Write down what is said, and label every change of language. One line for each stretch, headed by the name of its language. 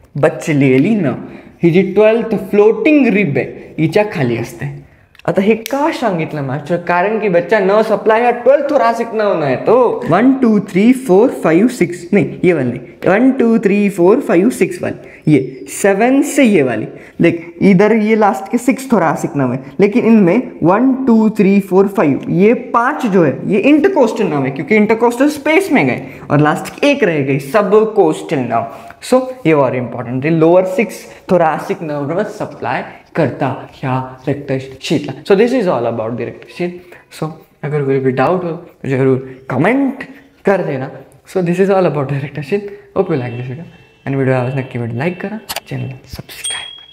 Marathi: बचलेली ना ही जी 12th floating rib आहे हिच्या खाली असते। आता हे का सांगितलं मास्टर? कारण की बच्चा न सप्लाय हा 12 थोरैसिक नर्व नाही तो 1 2 3 4 5 6
Hindi: नहीं, ये वाली 1 2 3 4 5 6 वाली, ये 7 से ये वाली। देख इधर ये लास्ट के 6 थोरैसिक नर्व है, लेकिन इनमें 1 2 3 4 5 ये 5 जो है ये इंटरकोस्टल नर्व है, क्योंकि इंटरकोस्टल स्पेस में गए, और लास्ट की एक रह गई सब कोस्टल नर्व। सो ये और इंपॉर्टेंट है, लोअर 6 थोरैसिक नर्व में सप्लाई करता
Marathi: ह्या rectus शीटला।
English: So this is all about the rectus sheath.
Hindi: सो अगर कोई भी डाउट हो तो जरूर कमेंट कर देना।
English: So this is all about the rectus sheath. Hope you like this video,
Marathi: आणि व्हिडिओ आवडला नक्की लाईक करा, चॅनल सबस्क्राईब